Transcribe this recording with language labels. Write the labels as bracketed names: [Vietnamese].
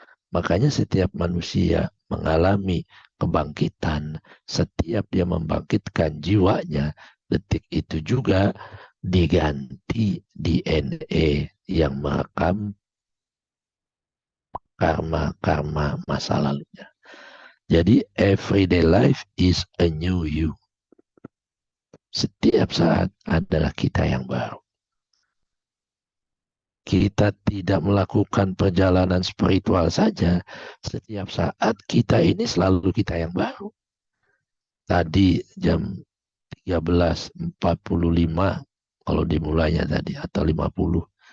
[Indonesian] Makanya setiap manusia mengalami kebangkitan, setiap dia membangkitkan jiwanya, detik itu juga diganti DNA yang merekam karma-karma masa lalunya. Jadi [English] everyday life is a new you. [Indonesian] Setiap saat adalah kita yang baru. Kita tidak melakukan perjalanan spiritual saja. Setiap saat kita ini selalu kita yang baru. Tadi jam 13.45 kalau dimulainya tadi, atau 50.